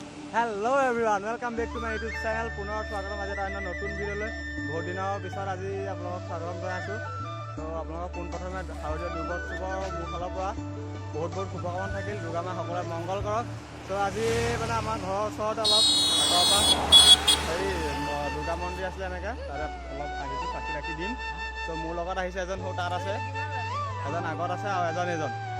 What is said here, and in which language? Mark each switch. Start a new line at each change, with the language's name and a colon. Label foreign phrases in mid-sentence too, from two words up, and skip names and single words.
English: hello everyone welcome back to my YouTube channel
Hindi: पुनः स्वागत आज
Assamese: এটা নতুন ভিডিঅ'লৈ বহুত দিনৰ পিছত আজি আপোনালোকক স্বাগতম জনাইছোঁ তো আপোনালোকক পোনপ্ৰথমে শাৰদীয় দুৰ্গোৎসৱৰ মোৰ ফালৰ পৰা বহুত শুভকামনা থাকিল দুৰ্গা মা সকলোৱে মংগল কৰক তো আজি মানে আমাৰ ঘৰৰ ওচৰতে অলপ আঁতৰৰ পৰা হেৰি দুৰ্গা মন্দিৰ আছিলে এনেকৈ তাতে অলপ আহিছোঁ চাকি ৰাখি দিম তো মোৰ লগত আহিছে এজন সৌ তাত আছে এজন আগত আছে আৰু এজন